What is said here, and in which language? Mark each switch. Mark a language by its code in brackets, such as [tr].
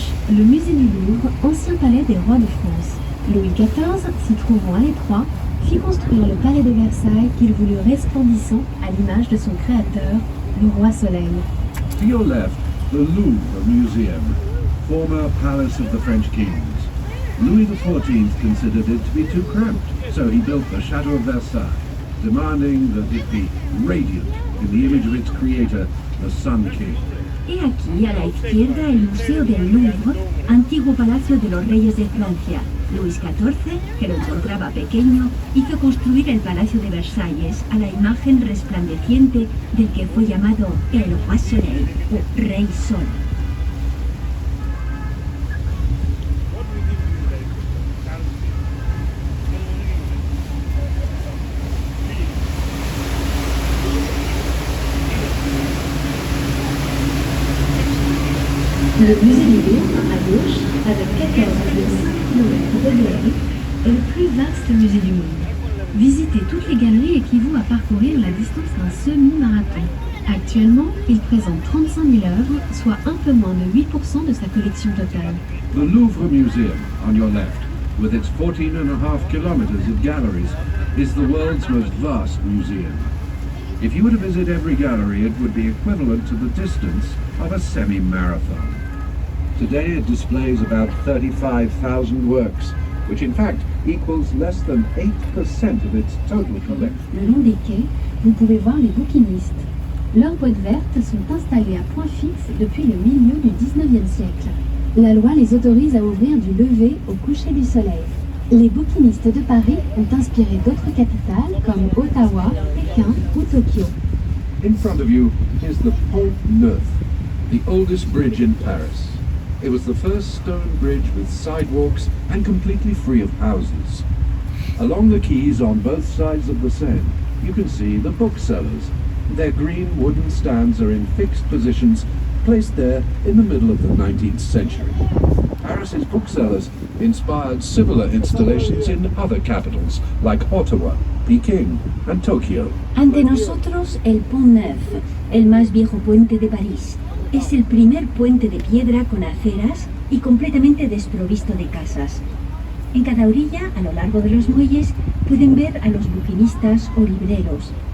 [fr] Le musée du Louvre, ancien palais des rois de France. Louis XIV, s'y trouvant à l'étroit, fit construire le palais de Versailles qu'il voulut resplendissant à l'image de son créateur, le roi Soleil. [en] To your left, the Louvre Museum, former palace of the French kings. Louis XIV considered it to be too cramped, so he built the Chateau of Versailles, demanding that it be radiant in the image of its creator, the Sun King. [es] He aquí a la izquierda el Museo del Louvre, antiguo palacio de los reyes de Francia. Luis XIV, que lo encontraba pequeño, hizo construir el Palacio de Versalles a la imagen resplandeciente del que fue llamado el Roi Soleil, o Rey Sol. [fr] Le musée du Louvre, à gauche, avec 14,5 km de galeries, est le plus vaste musée du monde. Visiter toutes les galeries équivaut à parcourir la distance d'un semi-marathon. Actuellement, il présente 35 000 œuvres, soit un peu moins de 8% de sa collection totale. [en] The Louvre Museum, on your left, with its 14.5 kilometers of galleries, is the world's most vast museum. If you were to visit every gallery, it would be equivalent to the distance of a semi-marathon. Today it displays about 35,000 works, which in fact equals less than 8% of its total collection. [fr] Le long des quais, vous pouvez voir les bouquinistes. Leurs boîtes vertes sont installées à point fixe depuis le milieu du 19e siècle. La loi les autorise à ouvrir du lever au coucher du soleil. Les bouquinistes de Paris ont inspiré d'autres capitales comme Ottawa, Pékin ou Tokyo. [en] In front of you is the Pont Neuf, the oldest bridge in Paris. It was the first stone bridge with sidewalks and completely free of houses. Along the quays on both sides of the Seine, you can see the booksellers. Their green wooden stands are in fixed positions, placed there in the middle of the 19th century. Paris's booksellers inspired similar installations in other capitals like Ottawa, Peking, and Tokyo. [es] Ante nosotros el Pont Neuf, el más viejo puente de París. Es el primer puente de piedra con aceras y completamente desprovisto de casas. En cada orilla, a lo largo de los muelles, pueden ver a los buquinistas o libreros.